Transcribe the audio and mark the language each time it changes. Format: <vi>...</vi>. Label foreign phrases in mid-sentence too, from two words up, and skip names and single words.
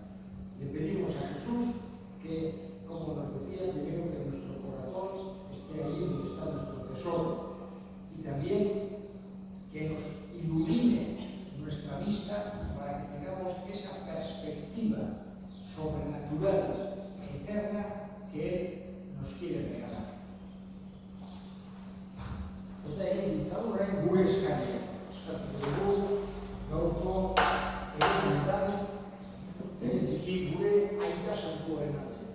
<es>Le pedimos a Jesús que, como nos decía, primero que nuestro corazón esté ahí donde está nuestro tesoro y también que nos ilumine nuestra vista para que tengamos esa perspectiva sobrenatural e eterna que Él nos quiere regalar.</es> <eu>Eta egin ditzaurren gure eskaria. Eskatu dugu, gaurko egunetan, bereziki gure aita santuaren alde.</eu>